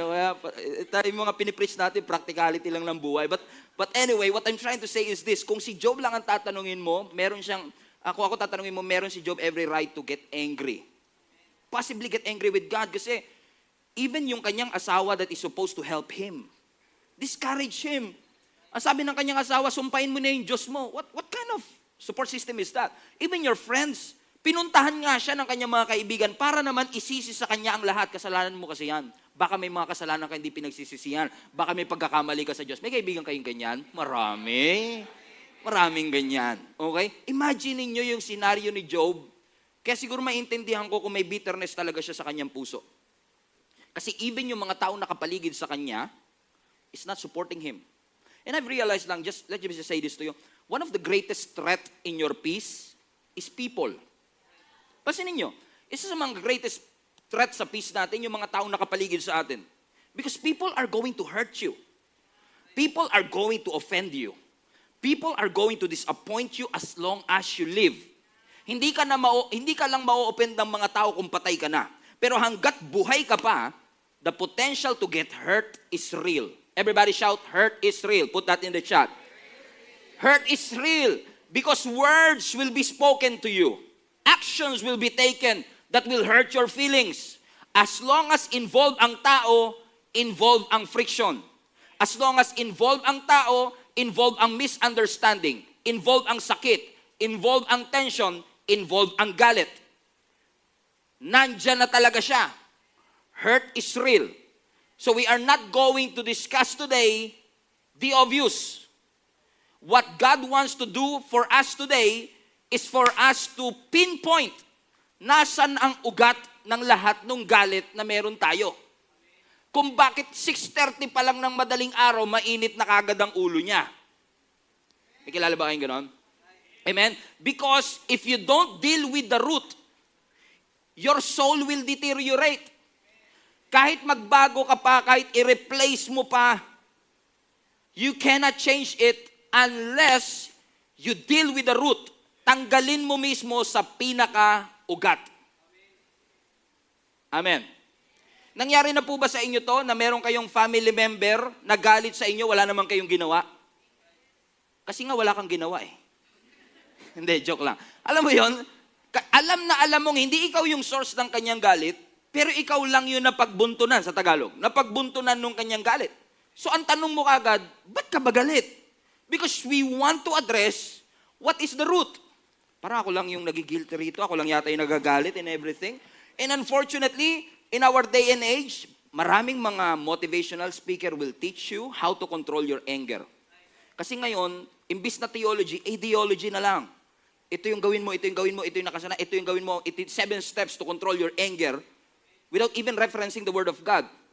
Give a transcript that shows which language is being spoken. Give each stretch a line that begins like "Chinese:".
Filipino: O, kaya, tayo yung mga pinipreach natin, practicality lang ng buhay.
English: But anyway, what I'm trying to say is this.
Filipino: Kung si Job lang ang tatanungin mo, meron siyang, ako tatanungin mo, meron si Job
English: every right to get angry. Possibly get angry with God kasi even
Filipino: yung kanyang asawa
English: that is supposed to help him, discourage him.
Filipino: Ang sabi ng kanyang asawa, sumpain mo na yung Diyos mo.
English: What kind of support system is that? Even your friends,
Filipino: pinuntahan nga siya ng kanyang mga kaibigan para naman isisi sa kanya ang lahat. Kasalanan mo kasi yan. Baka may mga kasalanan ka hindi pinagsisisihan. Baka may pagkakamali ka sa Diyos. May kaibigan kayong ganyan? Marami. Maraming ganyan. Okay? Imagine niyo yung senaryo ni Job. Kaya siguro maintindihan ko kung may bitterness talaga siya sa kanyang puso. Kasi even yung mga taong nakapaligid sa kanya
English: is not supporting him. And I've realized lang, let me just say this to you, one of the greatest threat in your peace is people.
Filipino: Pansinin nyo, isa sa mga greatest threat sa peace natin, yung mga taong nakapaligid sa atin.
English: Because people are going to hurt you. People are going to offend you. People are going to disappoint you as long as you live.
Filipino: Hindi ka lang mau-offend ng mga tao kung patay ka na. Pero hanggat buhay ka pa,
English: the potential to get hurt is real. Everybody shout, hurt is real. Put that in the chat. Hurt is real because words will be spoken to you. Actions will be taken that will hurt your feelings. As long as involved ang tao, involved ang friction. As long as involved ang tao, involved ang misunderstanding, involved ang sakit, involved ang tension, involved ang galit.
Filipino: Nandyan na talaga siya.
English: Hurt is real. So we are not going to discuss today the obvious. What God wants to do for us today is for us to pinpoint
Filipino: nasan ang ugat ng lahat ng galit na meron tayo. Kung bakit 6:30 pa lang ng madaling araw, mainit na kagad ang ulo niya. May kilala ba kayong ganon? Amen?
English: Because if you don't deal with the root, your soul will deteriorate.
Filipino: Kahit magbago ka pa, kahit i-replace mo pa,
English: you cannot change it unless you deal with the root.
Filipino: Tanggalin mo mismo sa pinaka-ugat. Amen. Nangyari na po ba sa inyo to na meron kayong family member na galit sa inyo, wala naman kayong ginawa? Kasi nga wala kang ginawa eh. Hindi, joke lang. Alam mo yon? Alam mong hindi ikaw yung source ng kanyang galit, pero ikaw lang yun napagbuntunan sa Tagalog. Napagbuntunan nung kanyang galit. So ang tanong mo kagad, ba't ka ba galit?
English: Because we want to address what is the root.
Filipino: Parang ako lang yung nagigilty rito, ako lang yata yung nagagalit and everything.
English: And unfortunately, in our day and age, maraming mga motivational speaker will teach you how to control your anger.
Filipino: Kasi ngayon, imbis na theology, ideology na lang. Ito yung gawin mo, ito yung gawin mo, ito yung nakasana, ito yung gawin mo,
English: 7 steps to control your anger without even referencing the Word of God.